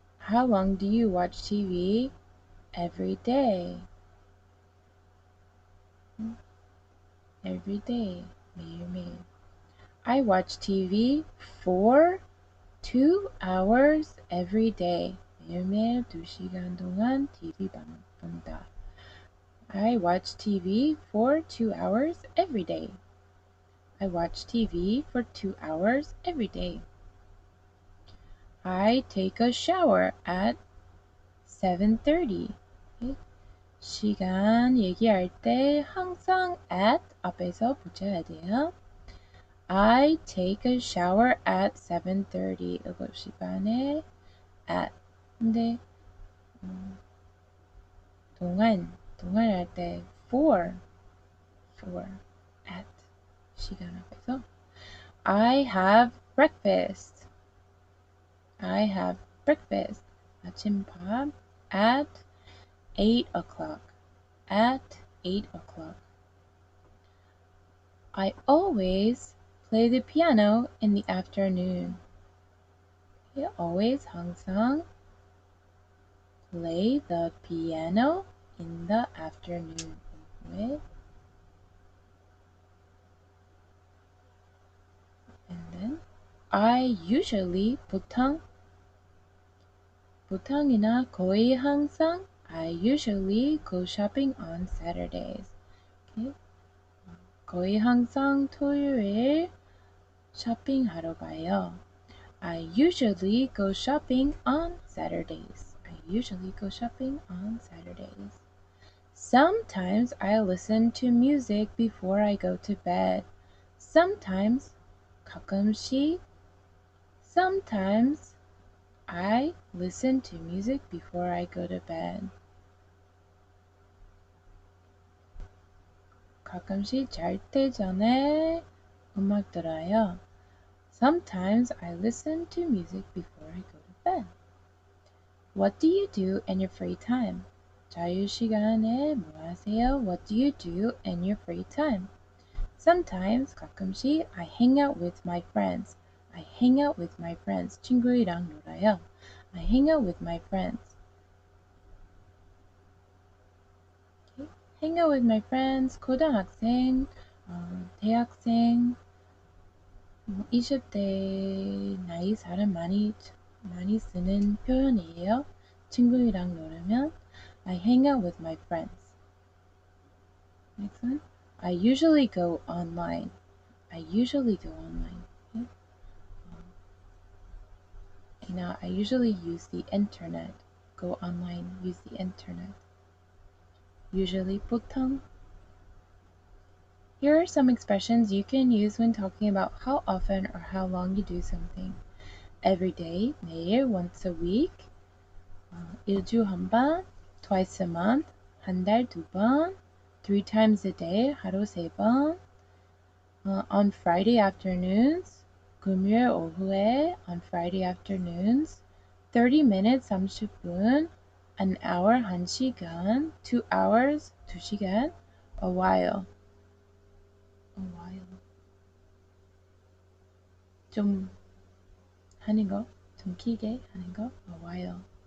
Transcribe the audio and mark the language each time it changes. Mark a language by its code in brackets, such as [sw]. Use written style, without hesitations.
[en] How long do you watch TV? Every day. Every day. [ko] 매일매일. [en] I watch TV for 2 hours every day. [ko] 매일매일 2시간 동안 TV 본다. [en] I watch TV for 2 hours every day. I watch TV for 2 hours every day. I take a shower at 7:30. Okay. [ko] 시간 얘기할 때 항상 at 앞에서 붙여야 돼요. [en] I take a shower at 7:30. [ko] 7시 반에 at. 근데 동안 할 때 for at 시간 앞에서 [en] I have breakfast. I have breakfast. 아침밥 at 8 o'clock. At 8 o'clock. I always play the piano in the afternoon. I always 항상 play the piano in the afternoon. And then I usually [ko] 보통이나 거의 항상 [en] I usually go shopping on Saturdays. Okay. [ko] 거의 항상 토요일 쇼핑하러 가요. [en] I usually go shopping on Saturdays. I usually go shopping on Saturdays. Sometimes I listen to music before I go to bed. Sometimes 가끔씩 sometimes I listen to music before I go to bed. [ko] 가끔씩 잘 때 전에 음악 들어요. [en] Sometimes I listen to music before I go to bed. What do you do in your free time? [ko] 자유시간에 뭐 하세요? [en] What do you do in your free time? Sometimes 가끔씩 I hang out with my friends. I hang out with my friends. [ko] 친구들이랑 놀아요. [en] I hang out with my friends. Okay. Hang out with my friends. [ko] 고등학생, 대학생, 20대 나이 사람 많이 쓰는 표현이에요. 친구들이랑 놀으면 [en] I hang out with my friends. Next one. I usually go online. I usually go online. Okay? I usually use the internet. Go online, use the internet. Usually, 보통. Here are some expressions you can use when talking about how often or how long you do something. Every day, 매일, once a week, [ko] 일주 한 번, [en] twice a month, [ko] 한 달 두 번, [en] 3 times a day, [ko] 하루 세 번, [en] on Friday afternoons, [ko] 금요일 오후에, [en] on Friday afternoons, 30 minutes, 30분, an hour, 1시간, 2 hours, 2시간, a while. [ko] 좀 하는 거, 좀 길게 하는 거, [en] a while.